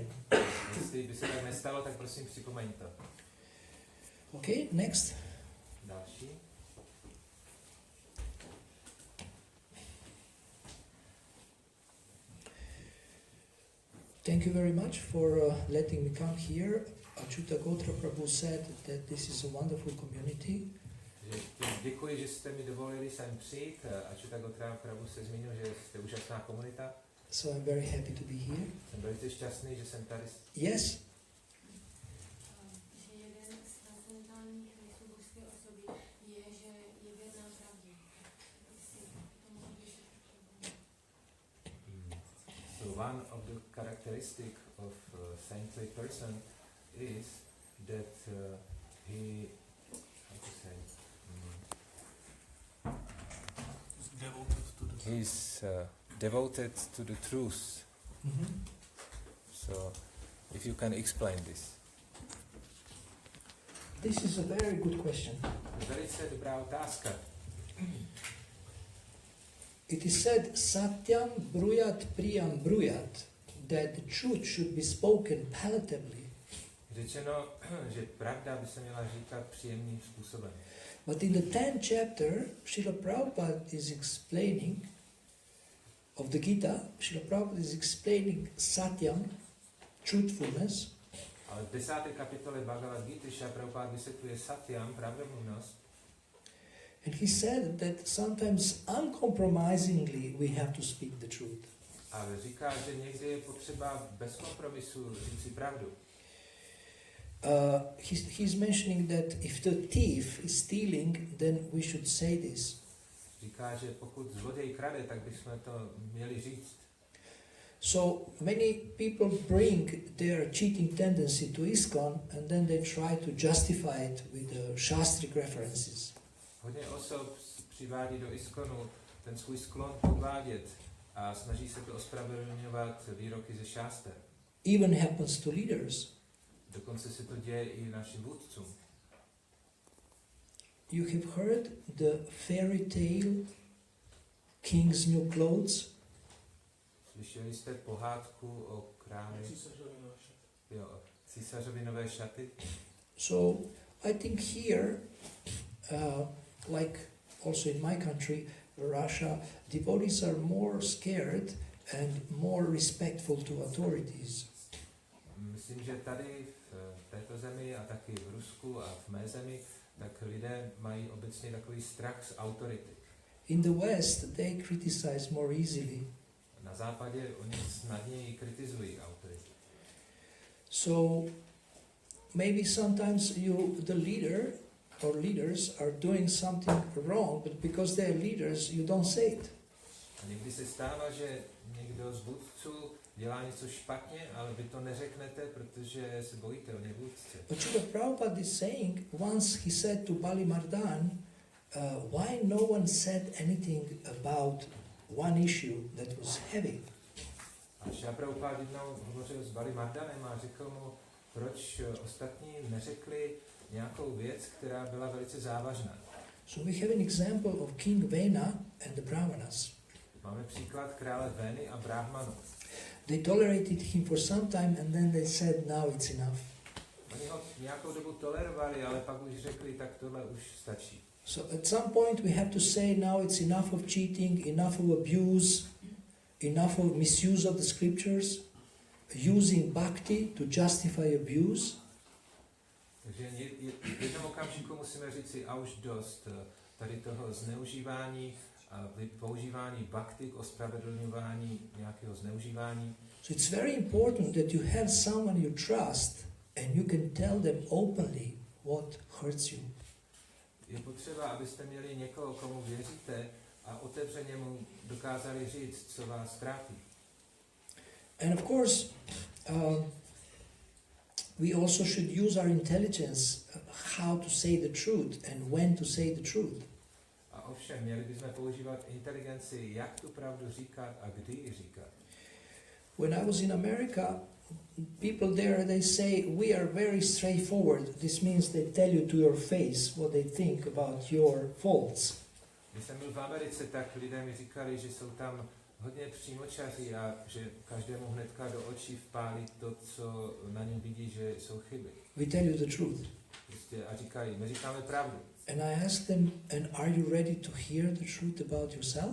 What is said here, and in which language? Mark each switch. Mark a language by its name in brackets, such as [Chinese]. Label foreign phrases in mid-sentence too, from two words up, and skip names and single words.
[Czech] Jestli by se tak nestalo, tak prosím připomeň to. [English] Okay, next. [Czech] Další. [English] Thank you very much for letting me come here. Achyuta Gotra Prabhu said that this is a wonderful community. [Czech] Děkuji, že jste mi dovolili sem přijít. Achyuta Gotra Prabhu se zmínil, že jste úžasná komunita. [English] So I'm very happy to be here. [Czech] Jsem velice šťastný, že jsem tady. [English] Yes? [Czech] že jeden z transcendentálních rysů božské osoby je, že je věrná pravdě. [English] So one of the characteristic of a saintly person is that he, how to say, he's devoted to the truth. Mm-hmm. So, if you can explain this. This is a very good question. [Czech] Velice dobrá otázka. [English] It is said, [Sanskrit] Satyam bruyat priyam bruyat, [English] that the truth should be spoken palatably. [Czech] Řečeno, že pravda by se měla říkat příjemným způsobem. [English] But in the 10th chapter, Srila Prabhupada is explaining of the Gita, Srila Prabhupada is explaining Satyam, truthfulness. [Czech] Ale v 10. kapitole Bhagavad Gita Srila Prabhupada vysvětluje Satyam, pravdomluvnost. [English] And he said that sometimes uncompromisingly we have to speak the truth. [Czech] A říká, že někdy je potřeba bez kompromisu říct si pravdu. [English] He's mentioning that if the thief is stealing, then we should say this. [Czech] Říká, že pokud zloděj krade, tak bychom to měli říct. [English] So many people bring their cheating tendency to ISKCON and then they try to justify it with shastric references. [Czech] Hodně osob přivádí do ISKCONu ten svůj sklon podvádět a snaží se to ospravedlňovat výroky ze šáster. [English] Even happens to leaders. [Czech] Dokonce se to děje i našim vůdcům. [English] You have heard the fairy tale King's New Clothes? [Czech] Slyšeli jste pohádku o králi, císařovi nové šaty? [English] So I think here, like also in my country, Russia, devotees are more scared and more respectful to authorities. [Czech] Myslím, že tady v této zemi a taky v Rusku a v mé zemi, tak lidé mají obecně takový strach z autority. [English] In the West, they criticize more easily. [Czech] Na západě oni snadněji kritizují autoritu. [English] So maybe sometimes the leader or leaders are doing something wrong, but because they're leaders, you don't say it. [Czech] A někdy se stává, že někdo z vůdců dělá něco špatně, ale vy to neřeknete, protože se bojíte o ně vůdce. [English] But Srila Prabhupada is saying, once he said to Bali Mardan, why no one said anything about one issue that was heavy? [Czech] A Srila Prabhupada jednou hovořil s Bali Mardanem a řekl mu, proč ostatní neřekli nějakou věc, která byla velice závažná. [English] So we have an example of King Vena and the Brahmanas. [Czech] Máme příklad krále Vény a Brahmanu. [English] They tolerated him for some time and then they said, now it's enough. [Czech] Oni ho nějakou dobu tolerovali, ale pak už řekli, tak tohle už stačí. [English] So at some point we have to say, now it's enough of cheating, enough of abuse, enough of misuse of the scriptures, using bhakti to justify abuse. [Czech] Takže v jednom okamžiku musíme říci, a už dost tady toho zneužívání, a používání bhakti k ospravedlňování nějakého zneužívání. [English] So it's very important that you have someone you trust and you can tell them openly what hurts you. [Czech] Je potřeba, abyste měli někoho, komu věříte a otevřeně mu dokázali říct, co vás trápí. [English] And of course, we also should use our intelligence how to say the truth and when to say the truth. [Czech] A ovšem, měli bychom používat inteligenci, jak tu pravdu říkat a kdy ji říkat. [English] When I was in America, people there, they say, we are very straightforward. This means they tell you to your face what they think about your faults. [Czech] Když jsem byl v Americe, tak lidé mi říkali, že jsou tam hodně přímočaří a že každému hnedka do očí vpálí to, co na něm vidí, že jsou chyby. [English] We tell you the truth. [Czech] Prostě a říkají, my říkáme pravdu. [English] And I asked them, and are you ready to hear the truth about yourself?